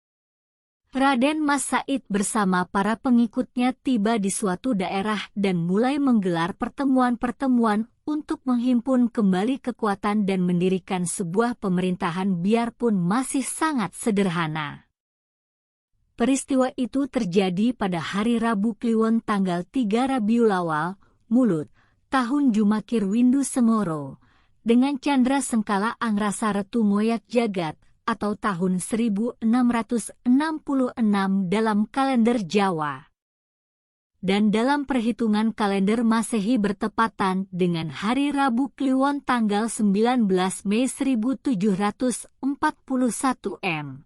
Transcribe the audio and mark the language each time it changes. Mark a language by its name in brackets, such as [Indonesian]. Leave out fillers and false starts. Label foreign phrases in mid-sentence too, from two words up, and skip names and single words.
[Indonesian] Raden Mas Said bersama para pengikutnya tiba di suatu daerah dan mulai menggelar pertemuan-pertemuan untuk menghimpun kembali kekuatan dan mendirikan sebuah pemerintahan biarpun masih sangat sederhana. Peristiwa itu terjadi pada hari Rabu Kliwon tanggal 3 Rabiul Awal, Mulut, tahun Jumakir Windu Sengoro, dengan Candra Sengkala Angrasa Retu Moyak Jagat, atau tahun 1666 dalam kalender Jawa. Dan dalam perhitungan kalender Masehi bertepatan dengan hari Rabu Kliwon tanggal 19 Mei 1741 M.